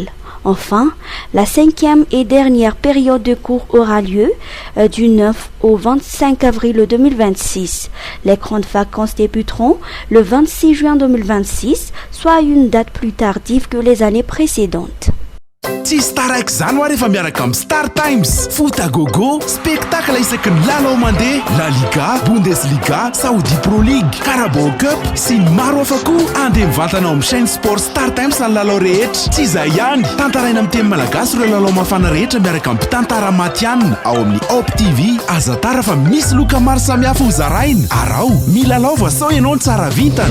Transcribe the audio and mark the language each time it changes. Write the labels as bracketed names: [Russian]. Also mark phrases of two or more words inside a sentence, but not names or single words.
[French] Enfin, la cinquième et dernière période de cours aura lieu du 9 au 25 avril 2026. Les grandes vacances débuteront le 26 juin 2026, soit une date plus tardive que les années précédentes. [Malagasy] Tsy staraiky zany ho rehefa miaraka amin'ny Star Times. [French] Foot à gogo, [Malagasy] spectacle isaky ny lalao mandeha, La Liga, Bundesliga, Saudi Pro League, Carabao Cup sy ny maro hafa koa. Andeha mivantana ao amin'ny [French] chaîne sport [Malagasy] Star Times ny lalao rehetra. Tsy izay ihany, tantaraina amin'ny teny malagasy ireo lalao mafana rehetra miaraka amin'ny mpitantara matianina ao amin'ny Op TV. Aza tara fa misy loka maro samihafa ho zaraina. Arao, milalao voasao ianao ny tsara vintana.